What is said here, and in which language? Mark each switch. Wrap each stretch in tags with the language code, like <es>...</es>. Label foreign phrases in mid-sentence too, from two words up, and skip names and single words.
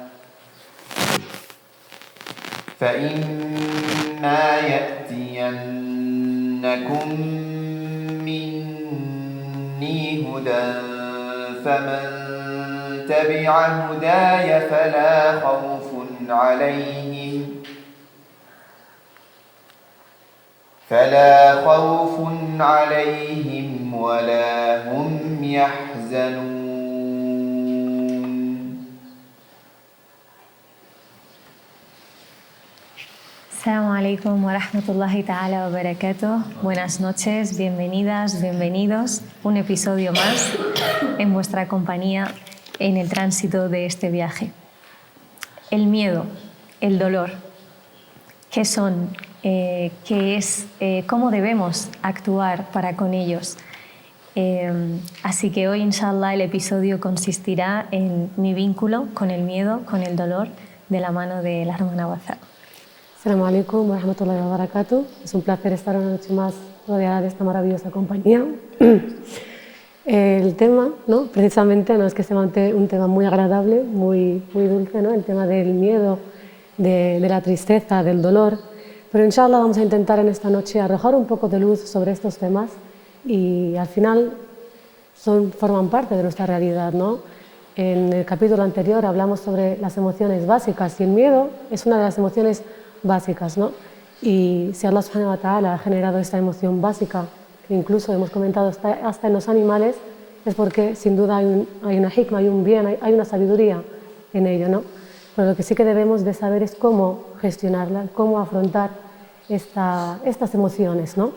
<ar>فإما يأتينكم مني هدى فمن تبع هداي فلا خوف عليهم ولا هم يحزنون. السلام عليكم ورحمة الله تعالى وبركاته.</ar> <es>Buenas noches, bienvenidas, bienvenidos. Un episodio más en vuestra compañía en el tránsito de este viaje. El miedo, el dolor, ¿qué son? ¿Qué es? ¿Cómo debemos actuar para con ellos? Así que hoy, inshallah, el episodio consistirá en mi vínculo con el miedo, con el dolor, de la mano de la hermana Wazar.</es> <ar>السلام عليكم ورحمة الله وبركاته.</ar> <es>Es un placer estar una noche más rodeada de esta maravillosa compañía. El tema, ¿no? Precisamente, no es que sea un tema muy agradable, muy dulce, ¿no? El tema del miedo, de la tristeza, del dolor. Pero inshallah vamos a intentar en esta noche arrojar un poco de luz sobre estos temas y al final forman parte de nuestra realidad, ¿no? En el capítulo anterior hablamos sobre las emociones básicas y el miedo es una de las emociones básicas, ¿no? Y si Allah</es> <ar>سبحانه وتعالى</ar> <es>ha generado esta emoción básica, que incluso hemos comentado hasta en los animales, es porque sin duda hay una hikma, hay un bien, hay una sabiduría en ello, ¿no? Pero lo que sí que debemos de saber es cómo gestionarla, cómo afrontar estas emociones, ¿no?</es>